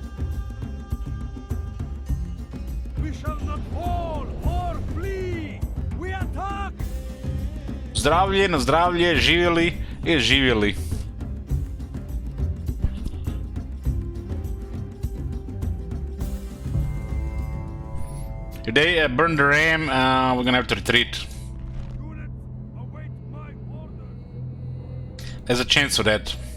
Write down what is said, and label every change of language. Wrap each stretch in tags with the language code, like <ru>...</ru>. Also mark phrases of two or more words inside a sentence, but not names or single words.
<en>We shall not fall or flee.</en> <sr>Zdravlje, na zdravlje, živjeli i živjeli.</sr> <en>If they burn the ram, we're gonna have to retreat. There's a chance of that.</en>